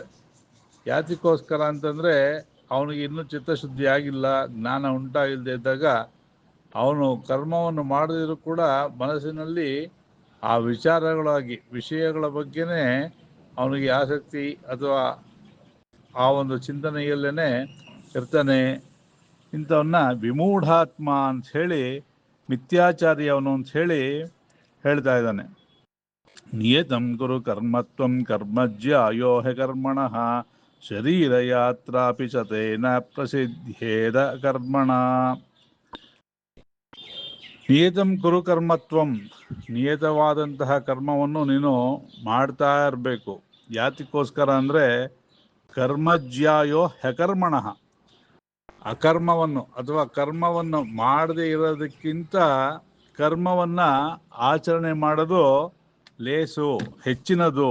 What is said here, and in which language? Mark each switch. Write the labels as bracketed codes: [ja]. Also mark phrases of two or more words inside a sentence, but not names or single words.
[kn] ಯಾತಿಗೋಸ್ಕರ ಅಂತಂದ್ರೆ ಅವನಿಗೆ ಇನ್ನೂ ಚಿತ್ತಶುದ್ಧಿ ಆಗಿಲ್ಲ, ಜ್ಞಾನ ಉಂಟಾಗಿಲ್ಲದೆ ಇದ್ದಾಗ ಅವನು ಕರ್ಮವನ್ನು ಮಾಡದಿದ್ರು ಕೂಡ ಮನಸ್ಸಿನಲ್ಲಿ ಆ ವಿಷಯಗಳ ಬಗ್ಗೆನೇ ಅವನಿಗೆ ಆಸಕ್ತಿ ಅಥವಾ ಆ ಒಂದು ಚಿಂತನೆಯಲ್ಲೇನೆ ಇರ್ತಾನೆ. ಇಂಥವನ್ನ ವಿಮೂಢಾತ್ಮ ಅಂತ ಹೇಳಿ, ಮಿಥ್ಯಾಚಾರಿ ಅವನು ಅಂತ ಹೇಳ್ತಾ ಇದ್ದಾನೆ. [sa] ನಿಯತಂ ಕುರು ಕರ್ಮತ್ವಂ ಕರ್ಮಜ್ಯಾಯೋ ಹಿ ಕರ್ಮಣಃ ಶರೀರ ಯಾತ್ರಾಪಿ ಚ ತೇನ ಪ್ರಸಿದ್ಧೇದ ಕರ್ಮಣ. ನಿಯತಂ ಕುರು ಕರ್ಮತ್ವಂ, [kn] ನಿಯತವಾದಂತಹ ಕರ್ಮವನ್ನು ನೀನು ಮಾಡ್ತಾ ಇರಬೇಕು. ಯಾತಿಗೋಸ್ಕರ ಅಂದ್ರೆ [sa] ಕರ್ಮಜ್ಯಾಯೋ ಹಕರ್ಮಣಃ, [kn] ಅಕರ್ಮವನ್ನು ಅಥವಾ ಕರ್ಮವನ್ನು ಮಾಡದೇ ಇರೋದಕ್ಕಿಂತ ಕರ್ಮವನ್ನ ಆಚರಣೆ ಮಾಡೋದು ಲೇಸು, ಹೆಚ್ಚಿನದು.